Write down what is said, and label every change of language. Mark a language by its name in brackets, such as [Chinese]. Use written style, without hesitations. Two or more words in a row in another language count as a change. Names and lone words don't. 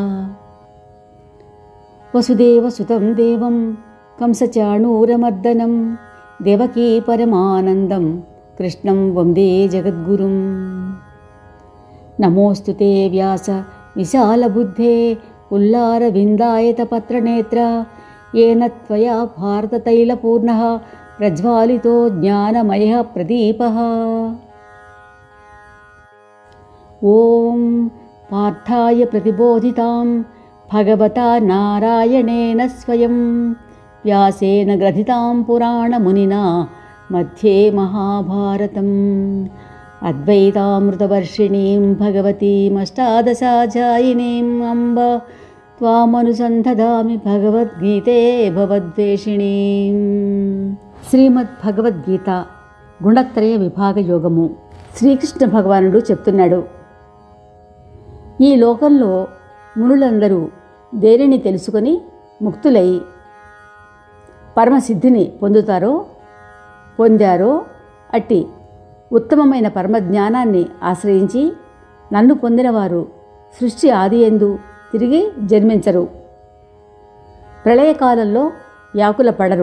[Sanskrit] వసుదేవసుతం దేవం కంసచాణూరమర్దనం దేవకీ పరమానందం కృష్ణం వందే జగద్గురుం. నమోऽस्तु తే వ్యాస విశాలబుద్ధే ఉల్లారవిందాయతపత్రనేత్ర येन त्वया भारततैलपूर्णः प्रज्वालितो ज्ञानमयः प्रदीपः. ॐ पार्थाय प्रतिबोधितां भगवता नारायणेन स्वयं व्यासेन ग्रथितां पुराणमुनिना मध्ये महाभारतम् अद्वैतामृतवर्षिणीं भगवतीमष्टादशाध्यायिनीम् अम्ब त्वामनुसन्धदामि भगवद्गीते भवद्वेषिणीं. [Telugu] శ్రీమద్ భగవద్గీత గుణత్రయ విభాగ యోగము. శ్రీకృష్ణ భగవానుడు చెప్తున్నాడు, ఈ లోకంలో మునులందరూ దేనిని తెలుసుకొని ముక్తులై పరమసిద్ధిని పొందారో అట్టి ఉత్తమమైన పరమజ్ఞానాన్ని ఆశ్రయించి నన్ను పొందినవారు సృష్టి ఆదియందు తిరిగి జన్మించరు, ప్రళయకాలంలో వ్యాకుల పడరు.